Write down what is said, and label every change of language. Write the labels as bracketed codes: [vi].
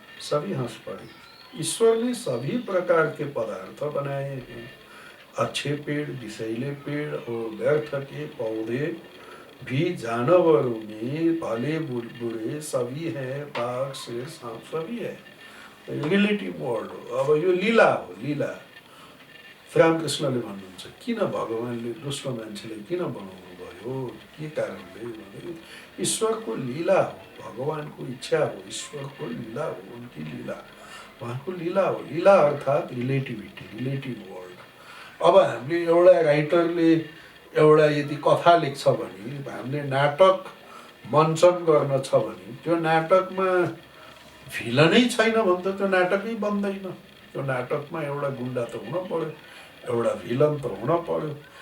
[hi] सभी हंस पड़े। ईश्वर ने सभी प्रकार के पदार्थ बनाए हैं। अच्छे पेड़, विषैले पेड़ और व्यर्थ के पौधे भी जानवरों में भले बुरे सभी है, बाघ, शेर, सांप सभी है। [ne] रिलेटिभ वर्ल्ड हो। अब यो लीला हो, लीला। रामकृष्णले भन्नुहुन्छ, किन भगवानले दुष्ट मान्छेले किन बनाउनु भयो, के कारणले भने ईश्वरको लीला हो, भगवानको इच्छा हो, ईश्वरको लीला हो, [hi] उनकी लीला, [ne] उहाँको लीला हो। लीला अर्थात् रिलेटिभिटी, रिलेटिभ वर्ल्ड। अब हामीले एउटा राइटरले एउटा यदि कथा लेख्छ भने, हामीले नाटक मञ्चन गर्न छ भने, त्यो नाटकमा भिलनै छैन भने त त्यो नाटकै बन्दैन। त्यो नाटकमा एउटा गुन्डा त हुन पर्यो, एउटा भिलन त हुन पर्यो।